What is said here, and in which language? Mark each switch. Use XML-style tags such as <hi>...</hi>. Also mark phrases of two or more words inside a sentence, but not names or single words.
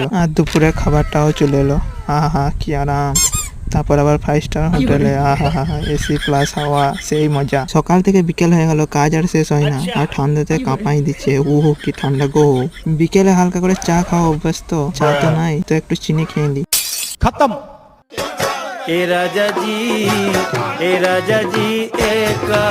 <bn>আর দুপুরের খাবারটাও চলে এলো। কি আরাম। তারপর আবার 5</bn> <en>star hotel AC plus</en> <bn>হাওয়া, সেই মজা। সকাল থেকে বিকেল হয়ে গেল, কাজ আর শেষ হয় না, আর ঠান্ডাতে কাঁপাই দিচ্ছে। কি ঠান্ডা গো। বিকেলে হালকা করে চা খাওয়া অভ্যাস তো, চা তো নাই তো একটু চিনি খেয়ে নি।</bn> <hi>खत्म। ए राजा जी, ए राजा जी, एक</hi>